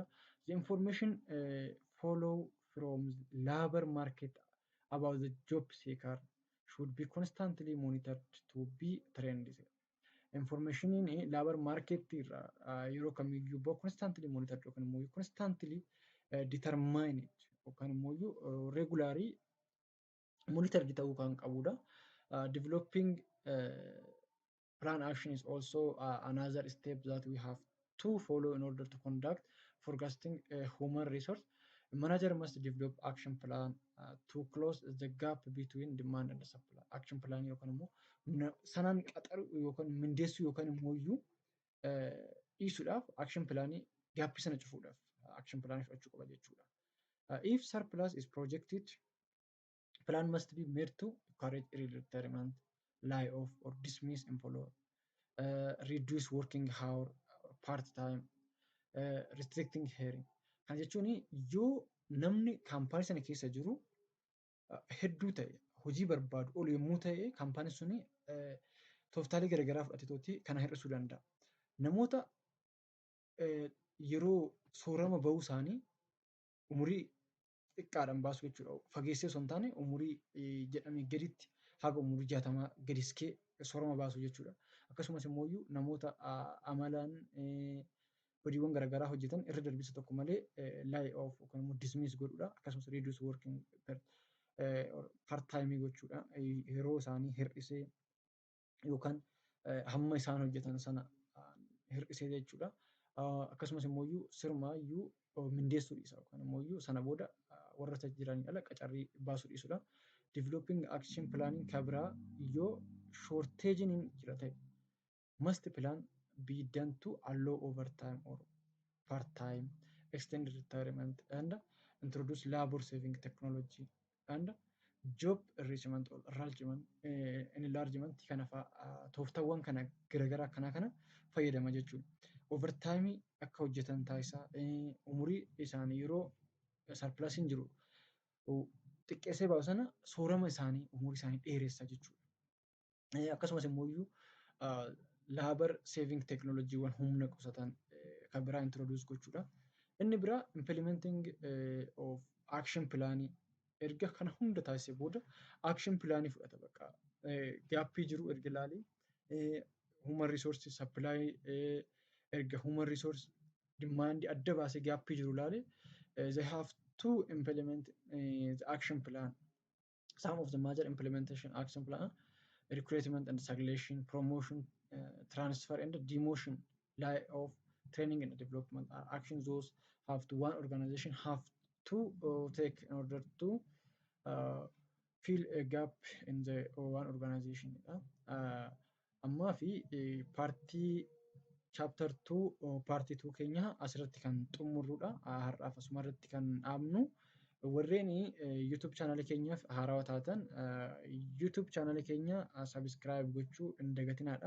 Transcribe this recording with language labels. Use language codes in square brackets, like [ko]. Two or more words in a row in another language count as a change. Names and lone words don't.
[en] The information follow from labor market about the job seeker should be constantly monitored to be trained. [om] Information in labor market yeroo kamiyyuu boo [en] constantly monitored [om] yookaan immoo [en] constantly determined [om] yookaan immoo [en] regularly monitored [om] ta'uu kan qabudha. [en] Developing plan action is also another step that we have to follow in order to conduct forecasting human resource. Manager must develop action plan to close the gap between demand and supply. Action plan [om] yookaan immoo sanaan qaxaru yookaan mindeessuu yookaan immoo dhiisuudhaaf action plaanii gaappii sana cufuudhaaf [en] action plan [om] fudhachuu qaba jechuudha. [en] If surplus is projected, plan must be made to encourage early retirement, lay off or dismiss employee, reduce working hour, part time, restricting hiring. [om] Kan jechuun yoo namni kaampaanii sana keessa jiru hedduu ta'e hojii barbaadu ol yommuu ta'e kaampaanii suni tooftaalee garaagaraa fudhateetootii kana hir'isuu danda'a. Namoota yeroo soorama bahuu isaanii umurii xiqqaadhaan baasu jechuudha. Fageessee osoo hin taane umurii jedhamee gaditti haga umurii 60 gadiskee soorama baasu jechuudha. Akkasumas immoo namoota amalaan hojiiwwan garaagaraa hojjetan irra darbisa tokko malee [en] lay off [om] yookaan immoo dismiss godhuudha. Akkasumas [en] reduce working part time [om] gochuudha. Yeroo isaanii hir'isee yookaan hamma isaan hojjetan sana hir'isee jechuudha. Akkasumas immoo sirmaayyuu mindeessuu dhiisa yookaan immoo sana booda warra jiraniin ala qacarrii baasuu dhiisudha. [en] Developing action planning [om] kan biraa yoo shortage'n jira ta'e [en] must plan be done to allow overtime or part-time, extended retirement, and introduce labor saving technology and job enrichment or enlargement [om] kana fa'a tooftawwan kana garaagaraa kana fayyadama jechuudha. Overtime akka hojjetan taasisaa umurii isaanii yeroo sarpilasiin jiru xiqqeessee baasu sana soorama isaanii umurii isaanii dheeressa jechuudha. Akkasumas immoo [en] labor saving [om] teknooloojiiwwan humna qusatan kan biraa introduce gochuudha. Inni biraa [en] implementing of action [om] plaanii erga kana hunda taasisee booda action plaanii fudhata bakka gaappii jiru erga ilaalee [en] human resource supply [om] erga [en] human resource demand [om] adda baasee gaappii jiru ilaalee [en] they have to implement the action plan. Some of the major implementation action plan recruitment and selection, promotion, transfer and demotion, layoff, training and development are actions those have to one organization have to take in order to fill a gap in the one organization. [om] Ammaa fi paartii chapter 2 paartii 2 keenya asirratti kan xumurrudha. Har'aaf asuma irratti kan dhaabnu. Warreen YouTube channel keenyaaf haarawaa taatan YouTube channel keenya subscribe gochuu hin dagatinaadha.